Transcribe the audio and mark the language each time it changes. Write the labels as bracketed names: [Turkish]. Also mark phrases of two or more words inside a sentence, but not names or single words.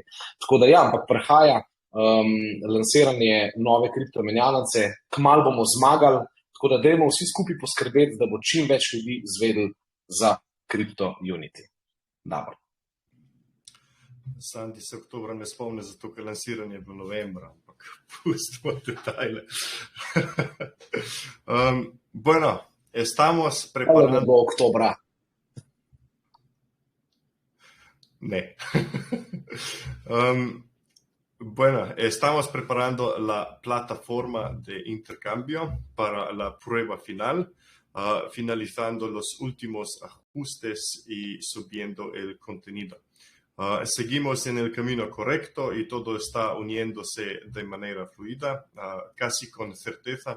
[Slovenian] Tako da ja, ampak prihaja lansiranje nove kriptomenjalnice, kmalu bomo zmagali, tako da dajmo vsi skupaj poskrbeti, da bo čim več ljudi izvedel za CryptoUnity. Dobro. Sandi se oktobra ne spomne, zato ker lansiranje je bilo novembra, ampak pustimo detajle. [Spanish] Bueno, estamos preparando... [Slovenian] Ne bo oktobra. Ne. [Spanish] Bueno, estamos preparando la plataforma de intercambio para la prueba final, finalizando los últimos ajustes y subiendo el contenido. Seguimos en el camino correcto y todo está uniéndose de manera fluida, casi con certeza.